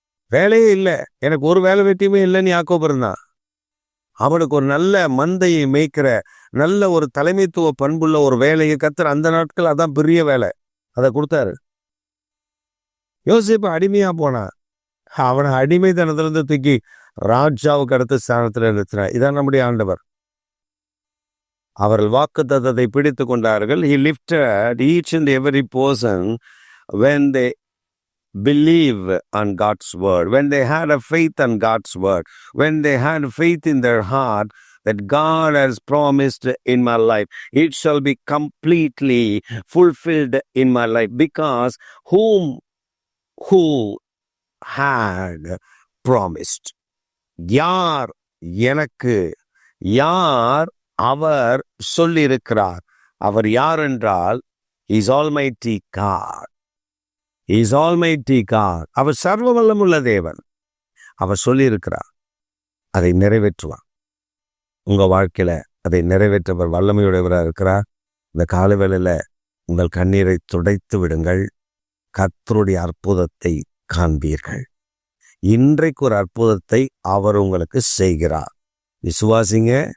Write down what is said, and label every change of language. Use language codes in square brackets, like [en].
[ta] வேலையே இல்லை, எனக்கு ஒரு வேலை வெட்டியுமே இல்லைன்னு யாக்கோபு இருந்தான். அவனுக்கு ஒரு நல்ல மந்தையை மேய்க்கிற நல்ல ஒரு தலைமைத்துவ பண்புள்ள ஒரு வேலையை கர்த்தர் அந்த நாட்கள், அதான் பெரிய வேலை, அதை கொடுத்தாரு. யோசேப்பு அடிமையா போனான். அவனை அடிமைத்தனத்திலிருந்து தூக்கி ராஜாவுக்கு அடுத்த ஸ்தானத்தில் நிறுத்தினார். இதான் நம்முடைய ஆண்டவர். அவர்கள் வாக்குத்தத்தத்தை பிடித்து கொண்டார்கள். [en] He lifted each and every person when they believe on God's word, when they had a faith on God's word, when they had faith in their heart that God has promised in my life, it shall be completely fulfilled in my life, because who had promised. [ta] யார் எனக்கு, யார் அவர் சொல்லியிருக்கிறார். அவர் யார் என்றால் [en] He is Almighty God. He is Almighty God. [ta] அவர் சர்வ வல்லமுள்ள தேவன். அவர் சொல்லியிருக்கிறார், அதை நிறைவேற்றுவார். உங்க வாழ்க்கையில அதை நிறைவேற்றவர் வல்லமையுடையவராக இருக்கிறார். இந்த காலை வேளையில உங்கள் கண்ணீரை துடைத்து விடுங்கள். கர்த்தருடைய அற்புதத்தை காண்பீர்கள். இன்றைக்கு ஒரு அற்புதத்தை அவர் உங்களுக்கு செய்கிறார். விசுவாசிங்க.